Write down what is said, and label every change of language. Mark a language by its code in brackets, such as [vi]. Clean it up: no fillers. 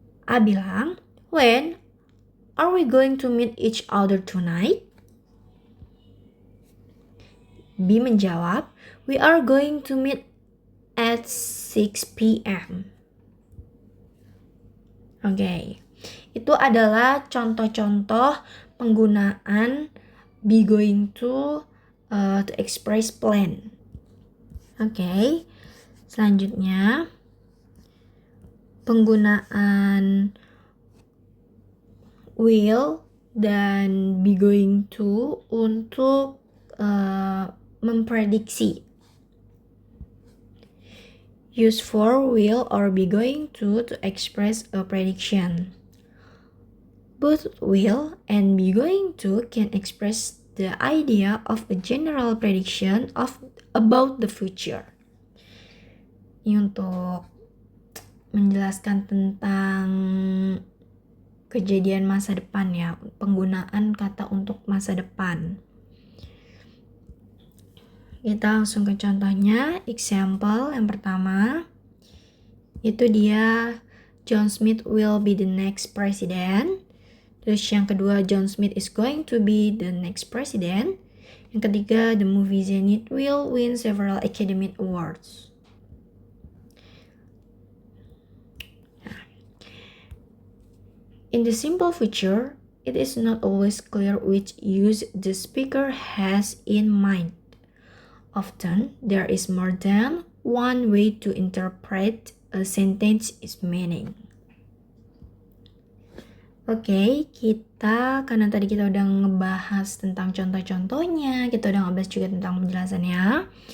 [id] A bilang, [en] when are we going to meet each other tonight? [id] B menjawab, [en] we are going to meet at 6 p.m. [id] Oke, itu adalah contoh-contoh penggunaan [en] be going to express plan. [id] Oke, selanjutnya penggunaan will dan be going to untuk memprediksi. [en] Use for will or be going to express a prediction. Both will and be going to can express the idea of a general prediction about the future. [id] Ini untuk menjelaskan tentang kejadian masa depan ya, penggunaan kata untuk masa depan. Kita langsung ke contohnya. [en] Example [id] yang pertama, itu dia [en] John Smith will be the next president. [id] Terus yang kedua, [en] John Smith is going to be the next president. [id] Yang ketiga, [en] the movie Zenith will win several Academy Awards. In the simple future, it is not always clear which use the speaker has in mind. Often, there is more than one way to interpret a sentence's meaning. [id] Oke, karena tadi kita udah ngebahas tentang contoh-contohnya, kita udah ngebahas juga tentang penjelasannya.